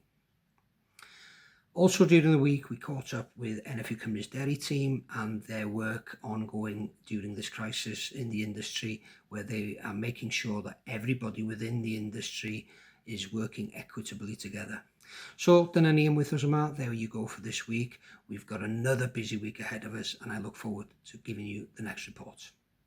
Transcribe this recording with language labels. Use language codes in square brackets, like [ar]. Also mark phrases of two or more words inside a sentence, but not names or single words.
[en] Also during the week, we caught up with NFU Cymru's dairy team and their work ongoing during this crisis in the industry, where they are making sure that everybody within the industry is working equitably together. So, [cy] dyna ni am wythnos yma. [en] There you go for this week. We've got another busy week ahead of us and I look forward to giving you the next report.